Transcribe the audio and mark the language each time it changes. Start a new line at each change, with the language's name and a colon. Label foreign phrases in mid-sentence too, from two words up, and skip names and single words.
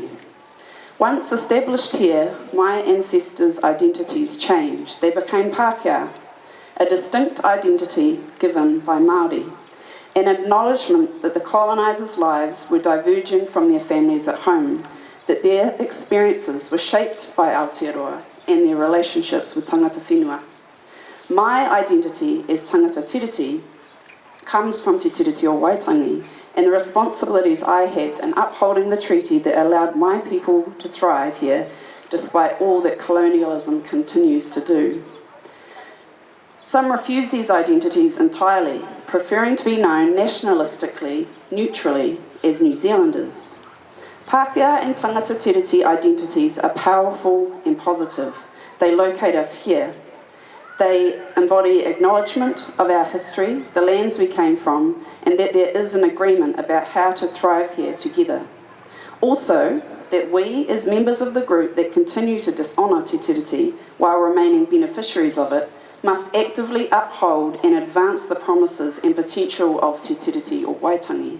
English: Once established here, my ancestors' identities changed. They became Pākehā, a distinct identity given by Māori, an acknowledgement that the colonisers' lives were diverging from their families at home, that their experiences were shaped by Aotearoa and their relationships with
Māori: tangata whenua.
English: My identity as
Māori: tangata Tiriti
English: comes from Te Tiriti o Waitangi, and the responsibilities I have in upholding the treaty that allowed my people to thrive here, despite all that colonialism continues to do. Some refuse these identities entirely, preferring to be known nationalistically, neutrally, as New Zealanders. Pākehā and
Māori: tangata Tiriti
English: identities are powerful and positive. They locate us here. They embody acknowledgement of our history, the lands we came from, and that there is an agreement about how to thrive here together. Also, that we, as members of the group that continue to dishonour Te Tiriti while remaining beneficiaries of it, must actively uphold and advance the promises and potential of Te Tiriti or Waitangi.